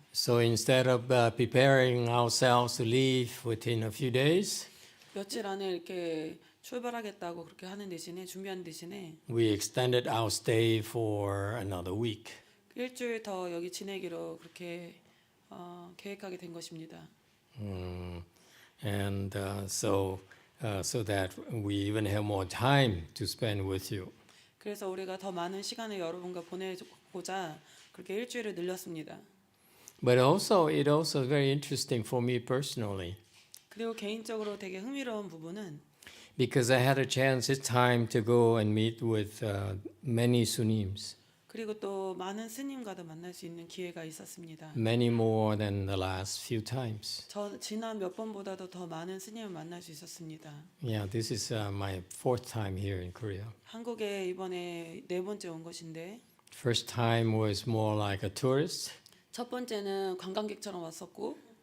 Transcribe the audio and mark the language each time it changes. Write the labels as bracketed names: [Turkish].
[English] So instead of preparing ourselves to leave within a few days, [Korean] 며칠 안에 이렇게 출발하겠다고 그렇게 하는 대신에 준비하는 대신에 [English] we extended our stay for another week. [Korean] 일주일 더 여기 지내기로 그렇게 계획하게 된 것입니다. [English] And so that we even have more time to spend with you. [Korean] 그래서 우리가 더 많은 시간을 여러분과 보내고자 그렇게 일주일을 늘렸습니다. [English] But also, it also very interesting for me personally [Korean] 그리고 개인적으로 되게 흥미로운 부분은 [English] because I had a chance this time to go and meet with many Sunims, [Korean] 그리고 또 많은 스님과도 만날 수 있는 기회가 있었습니다. [English] many more than the last few times. [Korean] 지난 몇 번보다도 더 많은 스님을 만날 수 있었습니다. [English] Yeah, this is my fourth time here in Korea. [Korean] 한국에 이번에 4번째 온 것인데 [English] First time was more like a tourist. [Korean] 첫 번째는 관광객처럼 왔었고